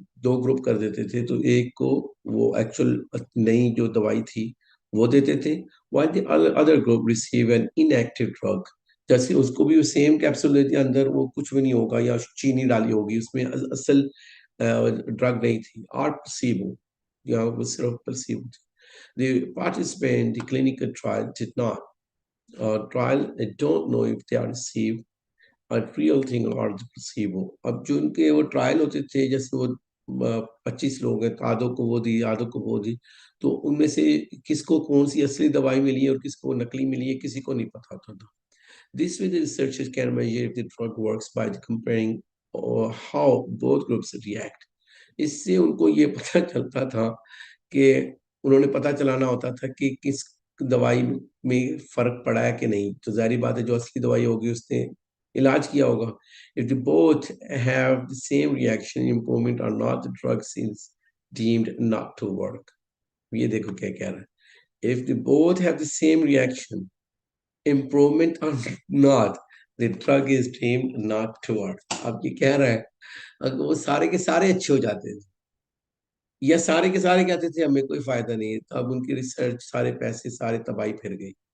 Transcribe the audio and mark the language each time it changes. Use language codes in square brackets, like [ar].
[ur] دو group کر دیتے تھے, تو ایک کو وہ ایکچوئل نئی جو دوائی تھی وہ دیتے تھے, [en] while the other group receive an inactive drug. [ur] جیسے اس کو بھی سیم کیپسول دیتے, اندر وہ کچھ بھی نہیں ہوگا یا چینی ڈالی ہوگی اس میں, اصل ڈرگ نہیں تھی, اور پلاسیبو, یا وہ صرف پلاسیبو تھی. [en] The participant in the clinical trial did not trial, they don't know if they are received a real thing or the placebo. [ur] اب جو ان کے وہ ٹرائل ہوتے تھے, جیسے وہ 25 لوگ ہیں, آدھوں کو وہ دی آدھوں کو وہ دی, تو ان میں سے کس کو کون سی اصلی دوائی ملی ہے اور کس کو نقلی ملی ہے کسی کو نہیں پتا تھا. [en] This way the researchers can measure if the drug works by comparing how both groups react. [ur] اس سے ان کو یہ پتہ چلتا تھا کہ انہوں نے پتہ چلانا ہوتا تھا کہ کس دوائی میں فرق پڑا ہے کہ نہیں. تو ظاہری بات ہے جو اصلی دوائی ہوگی اس نے علاج کیا ہوگا. [en] If they both have the same reaction, improvement or not, the drug is deemed not to work. [ur] یہ دیکھو کیا کہہ رہا ہے. [en] If they both have the same reaction, improvement or not, the drug is deemed not to work. [ur] اب یہ کہہ رہا ہے اگر وہ سارے کے سارے اچھے ہو جاتے تھے یا سارے کے سارے کہتے تھے ہمیں کوئی فائدہ نہیں ہے, تو اب ان کی ریسرچ سارے پیسے سارے تباہی پھر گئی.